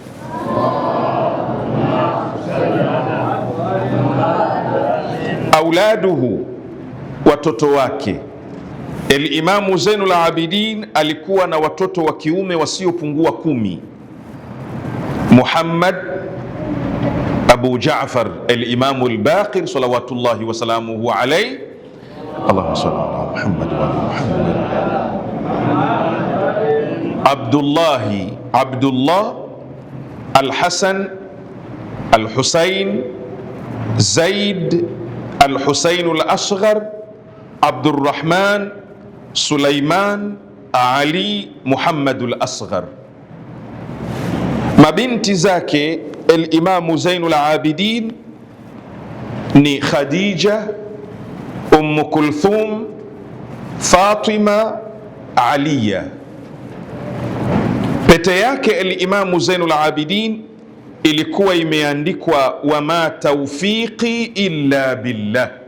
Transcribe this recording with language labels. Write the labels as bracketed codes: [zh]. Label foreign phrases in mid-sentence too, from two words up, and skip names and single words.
[sw] Auladuhu, watoto wake. Al-Imamu Zainul Abidin alikuwa na watoto wa kiume wasiopungua 10. Muhammad, Abu Jaafar al-Imamu al-Baqir [ar] صلوات الله وسلامه عليه. اللهم صل على محمد وعلى محمد. [sw] Abdullah al-Hasan al-Husayn, Zaid al-Husayn al-Asghar, Abdurrahman, Sulaiman, Ali, Muhammad al-Asghar. Mabinti zake al-Imamu Zainul Abidin ni Khadija, Kulthum, Fatima, Aliya. Pete yake al-Imamu Zainul Abidin ilikuwa imeandikwa [ar] وما توفيقي إلا بالله.